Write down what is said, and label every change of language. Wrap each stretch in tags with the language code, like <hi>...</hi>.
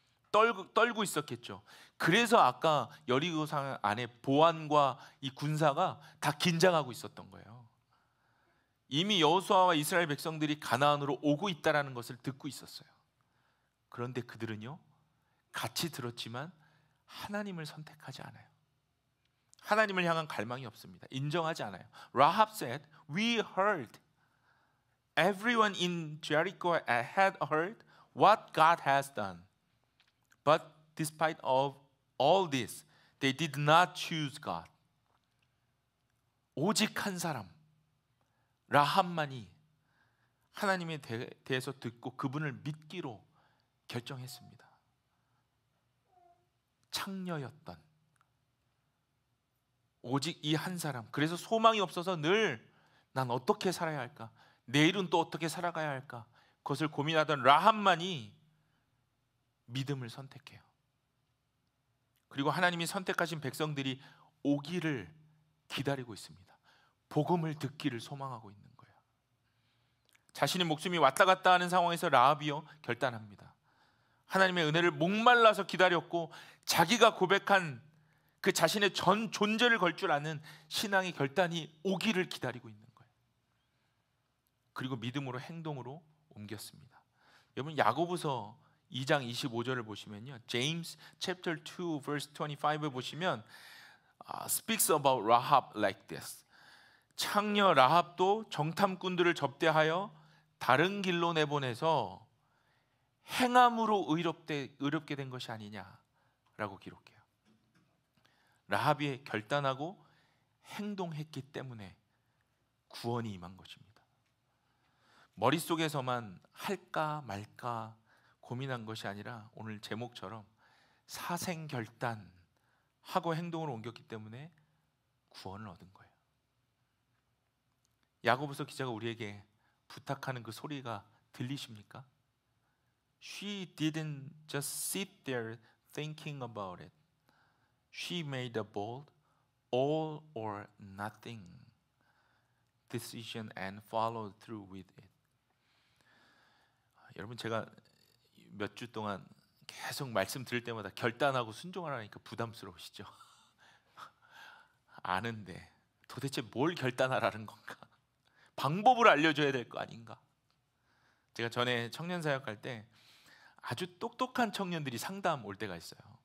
<ko>떨고 있었겠죠. 그래서 아까 여리고성 안에 보안과 이 군사가 다 긴장하고 있었던 거예요. 이미 여호수아와 이스라엘 백성들이 가나안으로 오고 있다는 것을 듣고 있었어요. 그런데 그들은요, 같이 들었지만 하나님을 선택하지 않아요. 하나님을 향한 갈망이 없습니다. 인정하지 않아요.</ko> <en>Rahab said, "We heard. Everyone in Jericho had heard what God has done. But despite of all this, they did not choose God."</en> <ko>오직 한 사람, 라합만이 하나님에 대해서 듣고 그분을 믿기로 결정했습니다. 창녀였던 오직 이 한 사람, 그래서 소망이 없어서 늘 난 어떻게 살아야 할까, 내일은 또 어떻게 살아가야 할까, 그것을 고민하던 라합만이 믿음을 선택해요. 그리고 하나님이 선택하신 백성들이 오기를 기다리고 있습니다. 복음을 듣기를 소망하고 있는 거예요. 자신의 목숨이 왔다 갔다 하는 상황에서 라합이요, 결단합니다. 하나님의 은혜를 목말라서 기다렸고 자기가 고백한 그 자신의 전 존재를 걸 줄 아는 신앙의 결단이 오기를 기다리고 있는 거예요. 그리고 믿음으로 행동으로 옮겼습니다. 여러분, 야고보서 2장 25절을 보시면요,</ko> <en>James chapter 2 verse 25을</en> <ko>보시면</ko> <en>speaks about Rahab like this.</en> <ko>창녀 라합도 정탐꾼들을 접대하여 다른 길로 내보내서 행함으로 의롭게 된 것이 아니냐라고 기록해요. 라합이 결단하고 행동했기 때문에 구원이 임한 것입니다. 머릿속에서만 할까 말까 고민한 것이 아니라 오늘 제목처럼 사생결단하고 행동을 옮겼기 때문에 구원을 얻은 거예요. 야고보서 기자가 우리에게 부탁하는 그 소리가 들리십니까?</ko> <en>She didn't just sit there thinking about it. She made a bold, all or nothing decision and followed through with it.</en> <ko>여러분, 제가 몇 주 동안 계속 말씀 들을 때마다 결단하고 순종하라니까 부담스러우시죠? 아는데 도대체 뭘 결단하라는 건가? 방법을 알려줘야 될 거 아닌가? 제가 전에 청년 사역할 때 아주 똑똑한 청년들이 상담 올 때가 있어요.</ko>